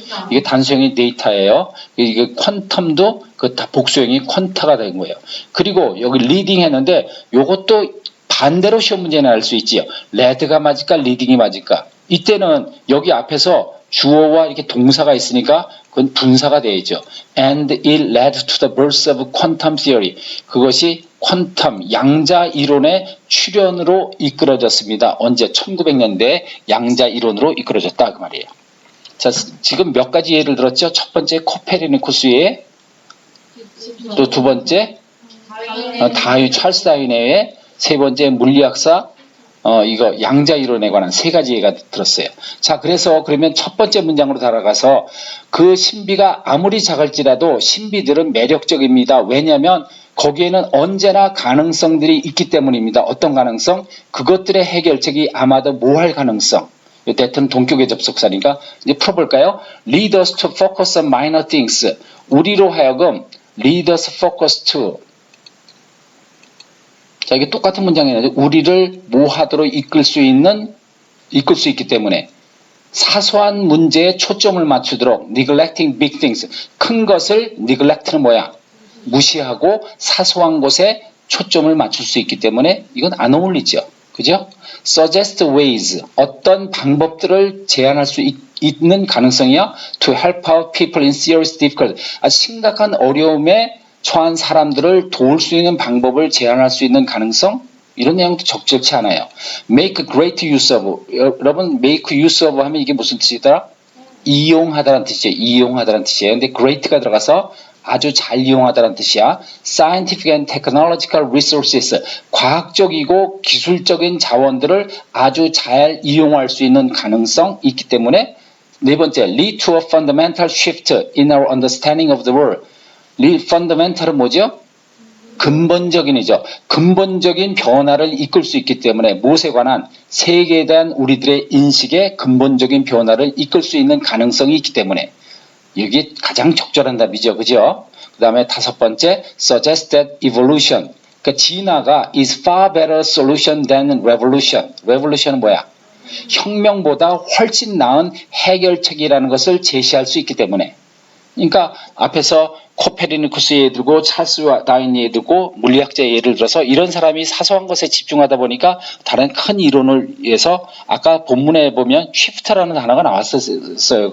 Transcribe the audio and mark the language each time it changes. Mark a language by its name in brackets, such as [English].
[Korean] 이게 단수형이 데이터예요. 이게 퀀텀도 그 다 복수형이 퀀타가 된 거예요. 그리고 여기 리딩 했는데 요것도 반대로 시험 문제에 나올 수 있지요. 레드가 맞을까 리딩이 맞을까? 이때는 여기 앞에서 주어와 이렇게 동사가 있으니까 그건 분사가 되어있죠. [English] And it led to the birth of quantum theory. [Korean] 그것이 퀀텀 양자 이론의 출현으로 이끌어졌습니다. 언제? 1900년대 양자 이론으로 이끌어졌다 그 말이에요. 자, 지금 몇 가지 예를 들었죠? 첫 번째 코페르니쿠스의 또 두 번째 찰스 다윈에 의해 세 번째 물리학사 이거 양자 이론에 관한 세 가지 예가 들었어요. 자, 그래서 그러면 첫 번째 문장으로 달아가서 그 신비가 아무리 작을지라도 신비들은 매력적입니다. 왜냐하면 거기에는 언제나 가능성들이 있기 때문입니다. 어떤 가능성? 그것들의 해결책이 아마도 모호할 가능성. 대부분 동격의 접속사니까 이제 풀어볼까요? [English] Lead us to focus on minor things. [Korean] 우리로 하여금 [English] lead us focus to. [Korean] 자, 이게 똑같은 문장이에요. 우리를 모하도록 이끌 수 있기 때문에 사소한 문제에 초점을 맞추도록 [English] neglecting big things. [Korean] 큰 것을 neglect는 뭐야? 무시하고 사소한 것에 초점을 맞출 수 있기 때문에 이건 안 어울리죠. 그죠? [English] suggest ways. [Korean] 어떤 방법들을 제안할 수 있는 가능성이야? [English] to help out people in serious difficulty. [Korean] 심각한 어려움에 처한 사람들을 도울 수 있는 방법을 제안할 수 있는 가능성? 이런 내용도 적절치 않아요. [English] make great use of. [Korean] 여러분 [English] make use of [Korean] 하면 이게 무슨 뜻이더라? 이용하다라는 뜻이에요. 이용하다라는 뜻이에요. 근데 great가 들어가서 아주 잘 이용하다라는 뜻이야. [English] scientific and technological resources. [Korean] 과학적이고 기술적인 자원들을 아주 잘 이용할 수 있는 가능성이 있기 때문에 네 번째, [English] lead to a fundamental shift in our understanding of the world. [Korean] fundamental은 뭐죠? 근본적인이죠. 근본적인 변화를 이끌 수 있기 때문에 무엇에 관한 세계에 대한 우리들의 인식의 근본적인 변화를 이끌 수 있는 가능성이 있기 때문에 이게 가장 적절한 답이죠. 그죠? 그 다음에 다섯 번째, [English] suggest that evolution. [Korean] 그러니까 진화가 [English] is far better solution than revolution. [Korean] revolution은 뭐야? 혁명보다 훨씬 나은 해결책이라는 것을 제시할 수 있기 때문에. 그러니까 앞에서 코페르니쿠스 예를 들고 찰스 다윈 예를 들고 물리학자 예를 들어서 이런 사람이 사소한 것에 집중하다 보니까 다른 큰 이론을 위해서 아까 본문에 보면 shift라는 단어가 나왔었어요.